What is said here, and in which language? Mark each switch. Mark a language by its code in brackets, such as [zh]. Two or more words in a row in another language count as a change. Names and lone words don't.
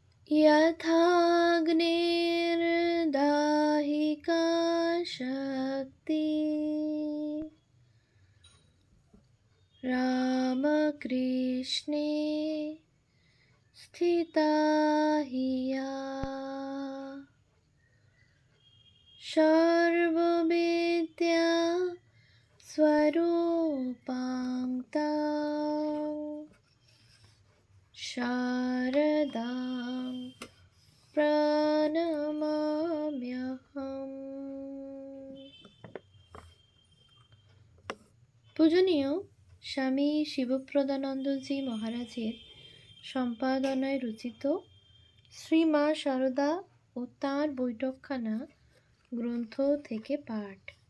[sa] यथाग्निर्दाहिका शक्ति रामकृष्णे स्थिता हि या सर्वविद्या स्वरूपां तां शारदां প্রণমাম্যহম। [bn] পূজনীয় স্বামী শিবপ্রদানন্দজি মহারাজের সম্পাদনায় রচিত শ্রী মা শারদা ও তাঁর বৈঠকখানা গ্রন্থ থেকে পাঠ।